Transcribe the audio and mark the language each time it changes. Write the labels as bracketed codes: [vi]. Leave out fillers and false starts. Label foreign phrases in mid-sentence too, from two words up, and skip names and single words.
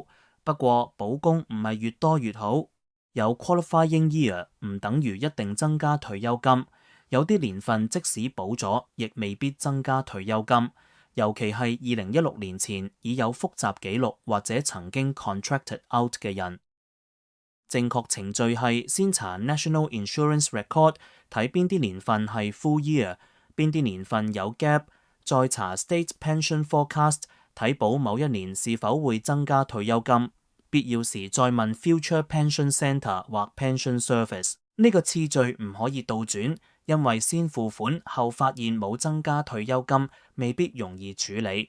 [yue] 不過補工唔係越多越好，有 [en] Qualifying Year [yue] 唔等於一定增加退休金，有啲年份即使補咗，亦未必增加退休金。尤其係2016年前已有複雜記錄或者曾經 [en] contracted out [yue] 嘅人。正確程序係先查 [en] National Insurance Record， [yue] 睇邊啲年份係 [en] full year， [yue] 邊啲年份有 gap， 再查 [en] State Pension Forecast， [yue] 睇補某一年是否會增加退休金，必要時再問 Future Pension Centre 或 Pension Service。呢個次序唔可以倒轉，因為先付款後發現冇增加退休金，未必容易處理。